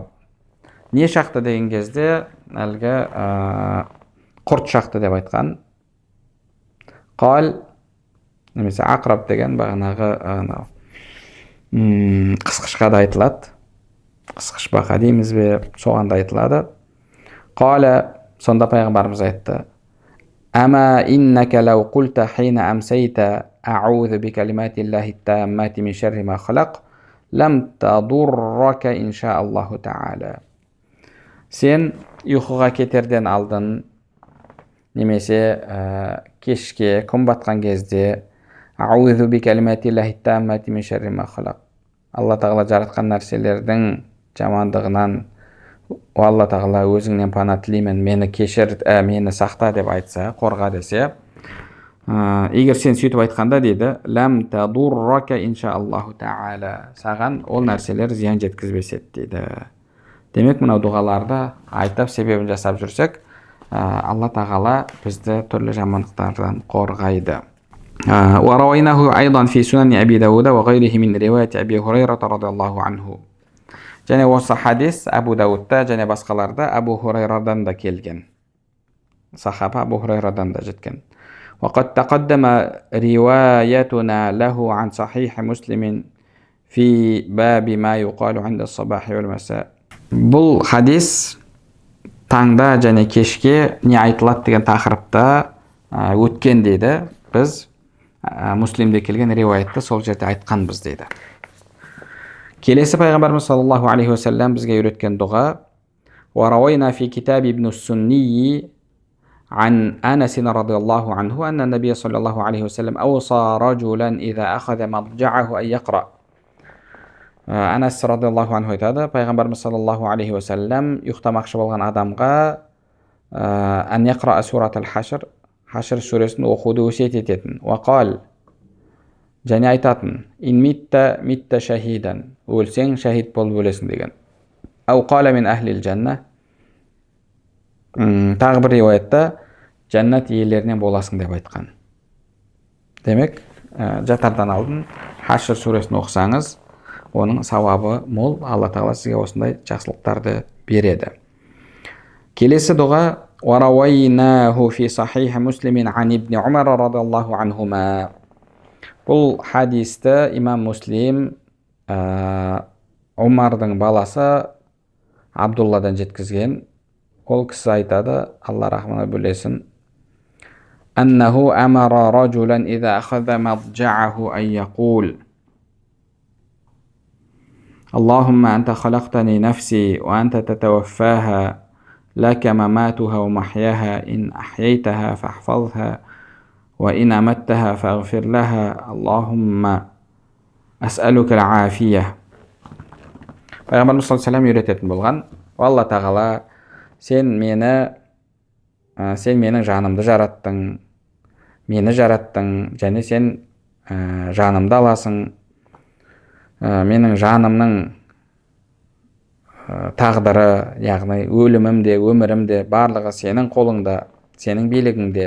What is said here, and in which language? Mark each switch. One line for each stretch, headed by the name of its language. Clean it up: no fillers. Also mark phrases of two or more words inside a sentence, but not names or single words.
Kazakh: Не шақты деген кезде әлгі құрт шақты деп айтқан. Қал, немесе ақыраб деген бағанағы қысқышқа да айтылады. Қысқыш бақа дейміз бе, соған да айтылады. Қала, сонда пайғамбарымыз айтты:
Arabic: أما إنك لو قلت حين أمسيت أعوذ بكلمات الله التامات من شر ما خلق لم تضرك إن شاء الله تعالى.
Kazakh: Сен ұйқыға кетерден алдын немесе кешке күн батқан кезде
Arabic: أعوذ بكلمات الله التامات من شر ما خلق,
Kazakh: Алла тағала жаратқан нәрселердің жамандығынан Алла тағала өзіңнен пана тілеймін, мені кешір, мені сақта деп айтса, қорға десе, егер сен сөйтіп айтқанда дейді,
Arabic: لم تضرك إن شاء الله تعالى,
Kazakh: саған ол нәрселер зиян жеткізбес еді дейді. Демек, мынау дұғаларды айтып себебін жасап жүрсек, Алла тағала бізді түрлі жамандықтардан қорғайды.
Arabic: ورويناه أيضا في سنن أبي داود وغيره من رواية أبي هريرة رضي الله عنه.
Kazakh: Және осы хадис Абу Даудта және басқаларда Абу Хурайрадан да келген. Сахаба Абу Хурайрадан да жеткен.
Arabic: وقد تقدم روايتنا له عن صحيح مسلم في باب ما يقال عند الصباح والمساء.
Kazakh: Бұл хадис таңда және кешке не айтылады деген тақырыпта өткен дейді. Біз Муслимде келген риуаятты сол жерде айтқанбыз дейді. Келесі пайғамбарымыз
Arabic: صلى الله عليه وسلم
Kazakh: бізге үйреткен дұға:
Arabic: وروينا في كتاب ابن السني عن أنس رضي الله عنه أن النبي صلى الله عليه وسلم أوصى رجلا إذا أخذ مضجعه أن يقرأ.
Kazakh: Анас
Arabic: رضي الله عنه
Kazakh: айтады, пайғамбарымыз
Arabic: صلى الله عليه وسلم
Kazakh: ұйықтамақшы болған адамға
Arabic: أن يقرأ سورة الحشر,
Kazakh: Хашр сүресін оқуды өсиет ететін. Вақал, және айтатын:
Arabic: إن مت شهيدا,
Kazakh: өлсең шахид болып өлесің деген.
Arabic: أو قال من أهل الجنة,
Kazakh: тағы бір риуаятта жәннат иелерінен боласың деп айтқан. Демек, жатардан алдын Хашр сүресін оқысаңыз, оның сауабы мол, Алла тағала сізге осындай жақсылықтарды береді. Келесі дұға:
Arabic: ورويناه في صحيح مسلم عن ابن عمر رضي الله عنهما.
Kazakh: Бұл хадисті имам Муслим Умардың баласы Абдулладан жеткізген. Ол кісі айтады, Алла рахмына бөлесін:
Arabic: أنه أمر رجلا إذا أخذ مضجعه أن يقول اللهم أنت خلقتني نفسي وأنت تتوفاها لك مماتها ومحياها إن أحييتها فاحفظها وإن أمتها فاغفر لها اللهم أسألك العافية.
Kazakh: Пайғамбарымыз
Arabic: صلى الله عليه وسلم
Kazakh: үйрететін болған: Алла тағала, сен менің жанымды жараттың, мені жараттың, және сен жанымды аласың. Менің жанымның тағдыры, яғни өлімім де, өмірім де барлығы сенің қолыңда, сенің билігіңде.